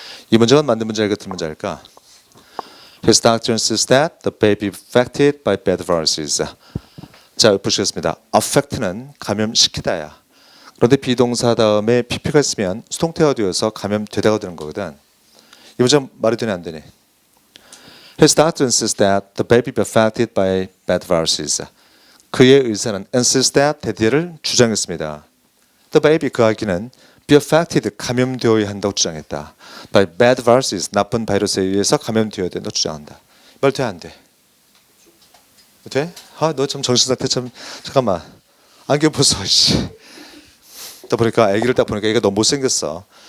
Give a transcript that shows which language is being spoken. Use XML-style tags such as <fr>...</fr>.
<ko>이 문제는 맞는 문제일까 틀린 문제일까?</ko> <en>His doctor insists that the baby affected by bad viruses.</en> <ko>자, 보시겠습니다. affect는 감염시키다야. 그런데 비동사 다음에 pp가 있으면 수동태가 되어서 감염되다가 되는 거거든. 이 문제 말이 되냐 안 되니?</ko> <en>His doctor insists that the baby be affected by bad viruses.</en> <ko>그의 의사는</ko> <en>insists that</en> <ko>대디를 주장했습니다.</ko> <en>The baby</en> <ko>그 아기는</ko> <en>be affected</en> <ko>감염되어야 한다고 주장했다.</ko> <en>by bad viruses</en> <ko>나쁜 바이러스에 의해서 감염되어야 된다고 주장한다. 말 돼 안 돼? 돼? 너 참 정신 상태 참 잠깐만 안경 벗어. 딱 보니까 아기를 딱 보니까 얘가 너무 못생겼어.</ko>